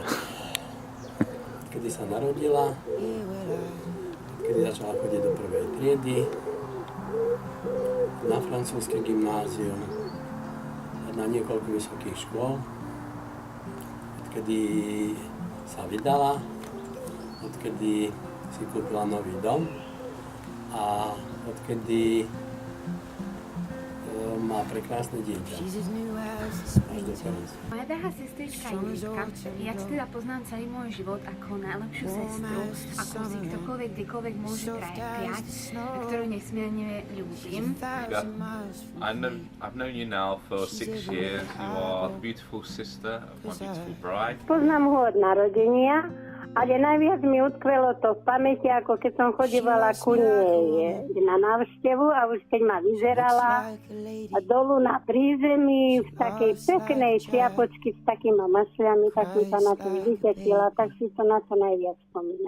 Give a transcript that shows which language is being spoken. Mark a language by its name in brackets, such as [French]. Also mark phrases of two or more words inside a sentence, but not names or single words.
[Slovak] Kedy sa narodila, kedy začala chodiť do prvej triedy, na francúzske gymnázium, na niekoľko vysokých škôl, odkedy sa vydala, odkedy si kúpila nový dom a odkedy má prekrásne dieťa. Moja drahá sestrička Ingridka, ja ti teda poznám celý môj život ako najlepšiu sestru, ako si ktokoľvek, kdekoľvek môže prijať, ktorú nesmierne ľúbim. [English] I've known you now for 6 years. You are the beautiful sister of my beautiful bride. [Slovak] Poznám ho od narodenia, ale najviac mi utkvelo to v pamäti, ako keď som chodívala ku nej na návštevu a už keď ma vyzerala dolu na prízemí v takej peknej čiapočky s takými mašľami, tak mi sa na to vždy tešila, tak si to na to najviac spomínam.